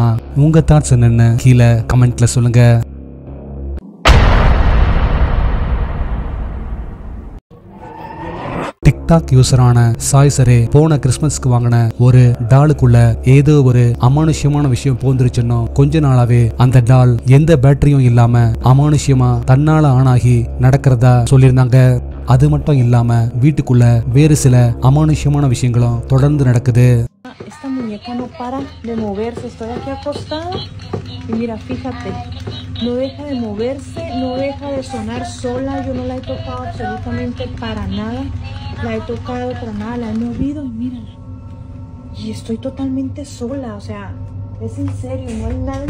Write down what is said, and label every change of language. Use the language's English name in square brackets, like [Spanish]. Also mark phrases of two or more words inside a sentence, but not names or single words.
[Tamil] உங்க தாட்ஸ் என்னன்னு கீழே கமெண்ட்ல சொல்லுங்க. டிக்டாக் யூசரான சாய்சரே போன கிறிஸ்மஸ்க்கு வாங்கின ஒரு டாலுக்குள்ள ஏதோ ஒரு அமானுஷ்யமான விஷயம் போந்துருச்சுன்னு கொஞ்ச நாளாவே அந்த டால் எந்த பேட்டரியும் இல்லாம அமானுஷ்யமா தன்னால ஆனாகி நடக்கிறதா சொல்லியிருந்தாங்க. அது மட்டும் இல்லாம வீட்டுக்குள்ள வேறு சில அமானுஷ்யமான விஷயங்களும் தொடர்ந்து நடக்குது. [Spanish] Esta muñeca no para de moverse, estoy aquí acostada y mira, fíjate, no deja de moverse, no deja de sonar sola, yo no la he tocado absolutamente para nada, la he tocado para nada, la he movido y mírala, y estoy totalmente sola, o sea, es en serio, no hay nada.